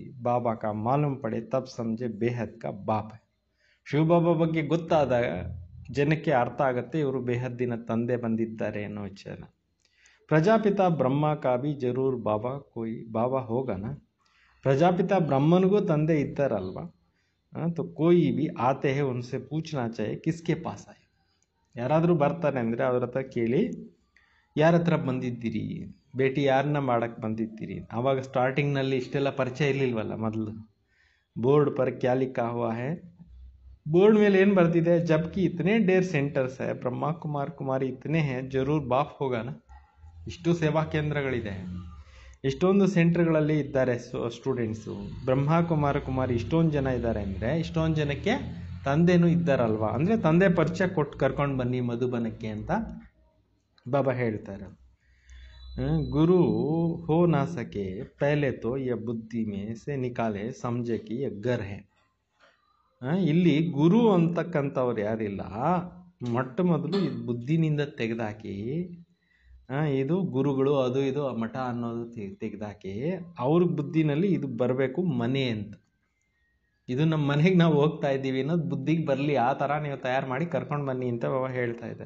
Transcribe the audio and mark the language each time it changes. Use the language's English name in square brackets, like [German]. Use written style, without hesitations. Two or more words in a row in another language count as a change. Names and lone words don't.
[Hindi] बाबा का मालूम पड़े तब समझे बेहद का बाप. [Kannada] ಶಿವಬಾಬಾ ಬಗ್ಗೆ ಗೊತ್ತಾದಾಗ ಜನಕ್ಕೆ ಅರ್ಥ ಆಗುತ್ತೆ ಇವರು ಬೇಹದ್ದಿನ ತಂದೆ ಬಂದಿದ್ದಾರೆ ಅನ್ನೋ ವಿಚಾರ. [Hindi] प्रजापिता ब्रह्मा का भी ज़रूर बाबा कोई बाबा होगा ना. [Kannada] ಪ್ರಜಾಪಿತ ಬ್ರಹ್ಮನಿಗೂ ತಂದೆ ಇದ್ದಾರಲ್ವಾ. [Hindi] तो कोई भी आते हैं उनसे पूछना चाहिए किसके पास आए. [Kannada] ಯಾರಾದರೂ ಬರ್ತಾರೆ ಅಂದರೆ ಅವ್ರ ಹತ್ರ ಕೇಳಿ ಯಾರ ಹತ್ರ ಬಂದಿದ್ದೀರಿ, ಭೇಟಿ ಯಾರನ್ನ ಮಾಡಕ್ಕೆ ಬಂದಿದ್ದೀರಿ. ಆವಾಗ ಸ್ಟಾರ್ಟಿಂಗ್ನಲ್ಲಿ ಇಷ್ಟೆಲ್ಲ ಪರಿಚಯ ಇರಲಿಲ್ವಲ್ಲ. ಮೊದಲು [Hindi] बोर्ड पर क्या लिखा हुआ है, [Kannada] ಬೋರ್ಡ್ ಮೇಲೆ ಏನು ಬರ್ತಿದೆ, [Hindi] जबकि इतने ढेर सेंटर्स है ब्रह्मा कुमार कुमारी इतने है ज़रूर बाप होगा ना. [Kannada] ಇಷ್ಟು ಸೇವಾ ಕೇಂದ್ರಗಳಿದೆ, ಇಷ್ಟೊಂದು ಸೆಂಟರ್ಗಳಲ್ಲಿ ಇದ್ದಾರೆ ಸ್ಟೂಡೆಂಟ್ಸು. ಬ್ರಹ್ಮ ಕುಮಾರ ಕುಮಾರಿ ಇಷ್ಟೊಂದು ಜನ ಇದ್ದಾರೆ ಅಂದರೆ ಇಷ್ಟೊಂದು ಜನಕ್ಕೆ ತಂದೆನೂ ಇದ್ದಾರಲ್ವಾ. ಅಂದರೆ ತಂದೆ ಪರಿಚಯ ಕೊಟ್ಟು ಕರ್ಕೊಂಡು ಬನ್ನಿ ಮಧುಬನಕ್ಕೆ ಅಂತ ಬಾಬಾ ಹೇಳ್ತಾರೆ. [Hindi] गुरु हो ना सके पहले तो ये बुद्धि में से निकाले समझे कि ये घर है. [Kannada] ಇಲ್ಲಿ ಗುರು ಅಂತಕ್ಕಂಥವ್ರು ಯಾರಿಲ್ಲ, ಮೊಟ್ಟ ಮೊದಲು ಇದು ಬುದ್ಧಿನಿಂದ ತೆಗೆದಾಕಿ, ಇದು ಗುರುಗಳು ಅದು ಇದು ಮಠ ಅನ್ನೋದು ತೆಗೆದಾಕಿ ಅವ್ರ ಬುದ್ಧಿನಲ್ಲಿ ಇದು ಬರಬೇಕು ಮನೆ ಅಂತ. ಇದು ನಮ್ಮ ಮನೆಗೆ ನಾವು ಹೋಗ್ತಾ ಇದ್ದೀವಿ ಅನ್ನೋದು ಬುದ್ಧಿಗೆ ಬರಲಿ, ಆ ಥರ ನೀವು ತಯಾರು ಮಾಡಿ ಕರ್ಕೊಂಡು ಬನ್ನಿ ಅಂತ ಬಾಬಾ ಹೇಳ್ತಾ ಇದ್ದಾರೆ.